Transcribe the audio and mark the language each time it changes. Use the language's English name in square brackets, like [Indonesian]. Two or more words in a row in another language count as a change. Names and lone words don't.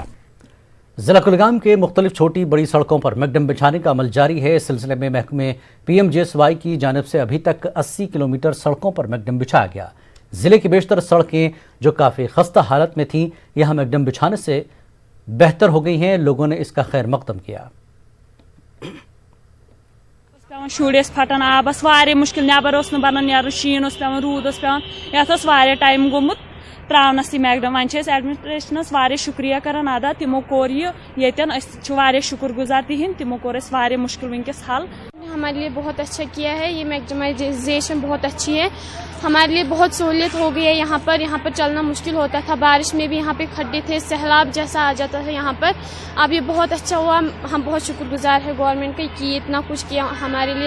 [Urdu] ضلع کلگام کے مختلف چھوٹی بڑی سڑکوں پر میکڈم بچھانے کا عمل جاری ہے۔ اس سلسلے میں محکمہ PMJSY کی جانب سے ابھی تک 80 کلومیٹر سڑکوں پر میکڈم بچھایا گیا۔ ضلع کی بیشتر سڑکیں جو کافی خستہ حالت میں تھیں، یہاں میکڈم بچھانے سے بہتر ہو گئی ہیں۔ لوگوں نے اس کا خیر مقدم کیا۔ [Kashmiri] شُرس پھٹان آبس واریاہ مشکل، نیبر اوس نہٕ بنان نیرُن، شیٖن اوس پیوان، روٗد اوس پیوان، یتھ اوس واریاہ ٹایم گوٚمُت تراونس یہِ میکڈم۔ وۄنۍ چھِ أسۍ ایڈمنسٹریشنس واریاہ شُکریہ کران ادا، تِمو کوٚر یہِ ییٚتٮ۪ن، أسۍ چھِ واریاہ شُکر گُزار تِہنٛدۍ، تِمو کوٚر اَسہِ واریاہ مشکل وٕنکٮ۪س حل۔ [Urdu] ہمارے لیے بہت اچھا کیا ہے، یہ میکڈمائزیشن بہت اچھی ہے، ہمارے لیے بہت سہولیت ہو گئی ہے۔ یہاں پر چلنا مشکل ہوتا تھا، بارش میں بھی یہاں پہ کھڈے تھے، سیلاب جیسا آ جاتا تھا یہاں پر، اب یہ بہت اچھا ہوا۔ ہم بہت شکر گزار ہے گورنمنٹ کا کہ اتنا کچھ کیا ہمارے لیے۔